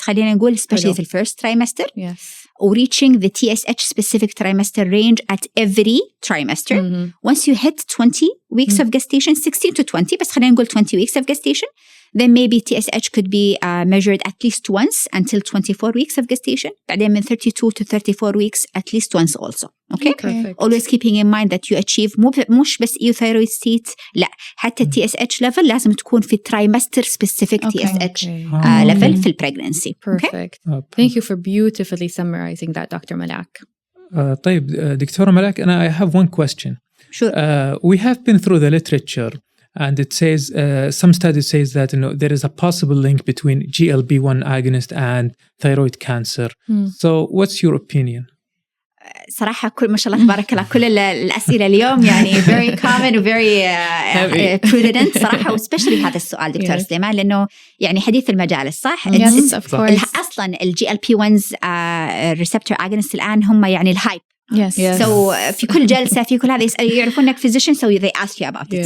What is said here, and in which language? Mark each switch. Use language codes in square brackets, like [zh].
[ar] خلينا نقول especially في الفirst trimester. [en] Or reaching the TSH specific trimester range at every trimester. Once you hit 20 weeks of gestation, 16 to 20, [ar] بس خلينا نقول [en] 20 weeks of gestation, then maybe TSH could be measured at least once until 24 weeks of gestation. [ar] بعدين من [en] 32 to 34 weeks at least once also. Okay? Always keeping in mind that you achieve [ar] مش بس [en] euthyroid state, [ar] لا, حتى [en] TSH level [ar] لازم تكون في [en] trimester specific TSH level في pregnancy. Perfect. Thank you for beautifully summarizing that, Dr. Malak. [ar] طيب, دكتورة ملاك, [en] and I have one question. Sure. We have been through the literature, and it says some studies says that there is a possible link between GLP-1 agonist and thyroid cancer. So, what's your opinion? [ar] صراحة ما شاء الله تبارك الله كل الأسئلة اليوم يعني [en] very common و very prudent [ar] صراحة, especially هذا السؤال دكتور سليمان لأنه يعني حديث المجالس صح؟ [en] Yes, of course. [ar] أصلاً GLP-1's receptor agonist الآن هم يعني الهايب. [en] Yes. [ar] So في كل جلسة في كل هذا يعرفون إنك physician, [en] so they ask you about it.